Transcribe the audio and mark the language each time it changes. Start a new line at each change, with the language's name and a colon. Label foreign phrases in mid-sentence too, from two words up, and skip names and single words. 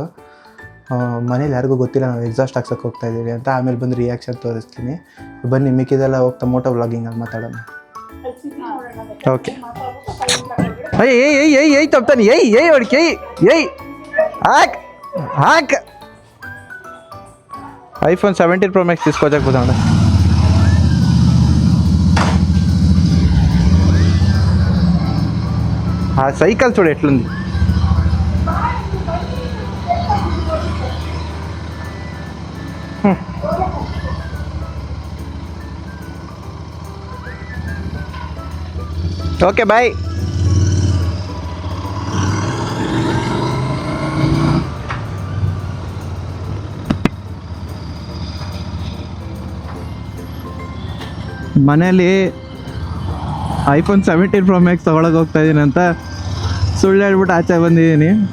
Kannada: ಮನೇಲಿ ಯಾರಿಗೂ ಗೊತ್ತಿಲ್ಲ ನಾವು ಎಕ್ಸಾಸ್ಟ್ ಹಾಕ್ಸೋಕ್ಕೆ ಹೋಗ್ತಾಯಿದ್ದೀವಿ ಅಂತ. ಆಮೇಲೆ ಬಂದು ರಿಯಾಕ್ಷನ್ ತೋರಿಸ್ತೀನಿ. ಬನ್ನಿ, ಮಿಕ್ಕಿದೆಲ್ಲ ಹೋಗ್ತಾ ಮೋಟೋ ವ್ಲಾಗಿಂಗಲ್ಲಿ ಮಾತಾಡೋಣ. ಓಕೆ. ಏಯ್ ತಪ್ತಾನೆ, ಏಯ್ ಹೊಡಿಕೆ, ಏಯ್ ಹಾಕ್.
Telugu: iPhone 17 Pro Max తీసుకోవచ్చకపోతాను. ఆ సైకిల్ చూడు ఎట్లుంది.
English: Okay bye.
Kannada: ಮನೇಲಿ iPhone 17 Pro Max ತೊಗೊಳಕ್ಕೆ ಹೋಗ್ತಾಯಿದ್ದೀನಿ ಅಂತ ಸುಳ್ಳು ಹೇಳ್ಬಿಟ್ಟು ಆಚೆ ಬಂದಿದ್ದೀನಿ.